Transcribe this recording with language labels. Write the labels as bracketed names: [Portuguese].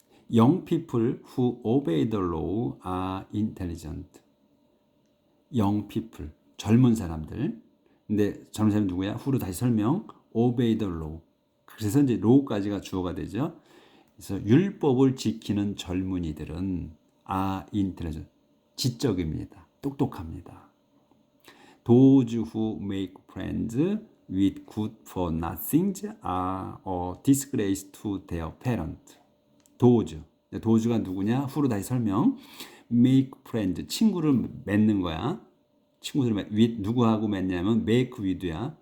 [English] Young people who obey the law are intelligent. Young people, [Korean] 젊은 사람들. 근데 젊은 사람이 누구야? who로 다시 설명. [English] obey the law. [Korean] 그래서 이제 law까지가 주어가 되죠. 그래서 율법을 지키는 젊은이들은 [English] are intelligent. [Korean] 지적입니다. 똑똑합니다. [English] Those who make friends with good for nothings are a disgrace to their parents. [Korean] 도우즈가 누구냐? 후로 다시 설명. [English] make friend, [Korean] 친구를 맺는 거야. 친구를 with 누구하고 맺냐면 [English] make with [Korean] 야.